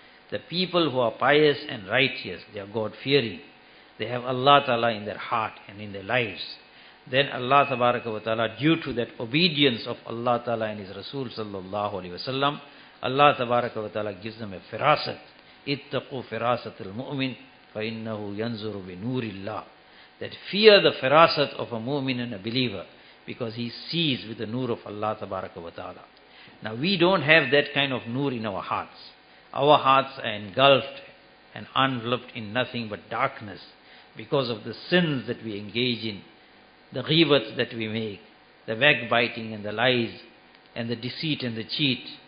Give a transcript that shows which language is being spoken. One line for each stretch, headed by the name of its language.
English: The people who are pious and righteous, they are God-fearing, they have Allah Ta'ala in their heart and in their lives. Then Allah Tabaraka wa Ta'ala, due to that obedience of Allah Ta'ala and His Rasul Sallallahu Alaihi Wasallam, Allah Tabaraka wa Ta'ala gives them a firasat.
Arabic: Ittaqu firasat al-mu'min, فَإِنَّهُ يَنْزُرُ بِنُورِ اللَّهِ.
English: That fear the firasat of a mu'min and a believer, because he sees with the noor of Allah Tabaraka wa Ta'ala. Now we don't have that kind of noor in our hearts. Our hearts are engulfed and enveloped in nothing but darkness because of the sins that we engage in, the ghibat that we make, the backbiting and the lies and the deceit and the cheat